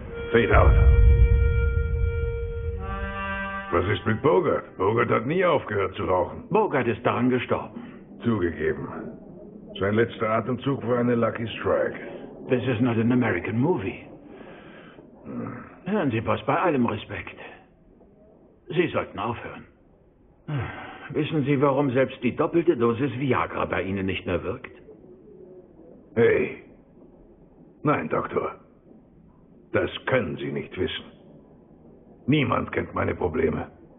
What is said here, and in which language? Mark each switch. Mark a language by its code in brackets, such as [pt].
[en] Fade out. [de] Was ist mit Bogart? Bogart hat nie aufgehört zu rauchen. Bogart ist daran gestorben. Zugegeben. Sein letzter Atemzug war eine Lucky Strike. [en] This is not an American movie. [de] Hören Sie, Boss, bei allem Respekt. Sie sollten aufhören. Wissen Sie, warum selbst die doppelte Dosis Viagra bei Ihnen nicht mehr wirkt? Hey. Nein, Doktor. Das können Sie nicht wissen. Niemand kennt meine Probleme.